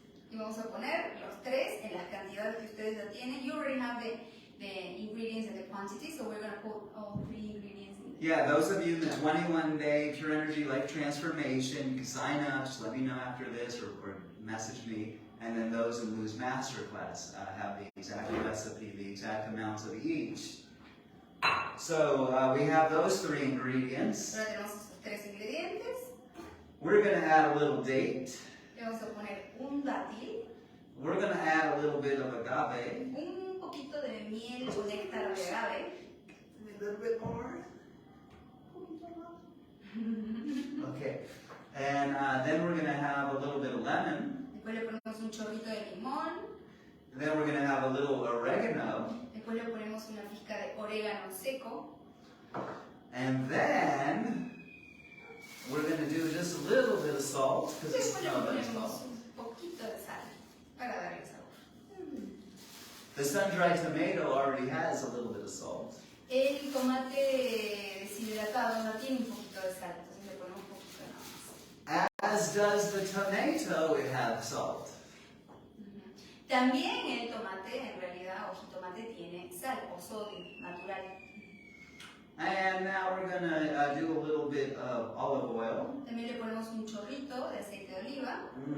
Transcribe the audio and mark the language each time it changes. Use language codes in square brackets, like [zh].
[es] Y vamos a poner los 3 en las cantidades que ustedes ya tienen. [en] You already have the ingredients and the quantity, so we're going to put all 3 ingredients in there. Yeah, those of you in the 21-day Pure Energy Life Transformation, you can sign up, just let me know after this or message me. And then those in Lou's Masterclass have the exact recipe, the exact amounts of each. So we have those 3 ingredients. [es] Ahora tenemos esos 3 ingredientes. [en] We're going to add a little date. [es] Le vamos a poner un dátil. [en] We're going to add a little bit of agave. [es] Un poquito de miel o néctar de agave. [en] A little bit more. Okay. And then we're going to have a little bit of lemon. [es] Después le ponemos un chorrito de limón. [en] Then we're going to have a little oregano. [es] Después le ponemos una pizca de orégano seco. [en] And then we're going to do just a little bit of salt. [es] Después le ponemos un poquito de sal para darle sabor. [en] The sun-dried tomato already has a little bit of salt. [es] El tomate deshidratado no tiene un poquito de sal, entonces le ponemos un poquito nada más. [en] As does the tomato, it has salt. [es] También el tomate, en realidad, o jitomate, tiene sal o sodio natural. [en] And now we're going to do a little bit of olive oil. [es] También le ponemos un chorrito de aceite de oliva.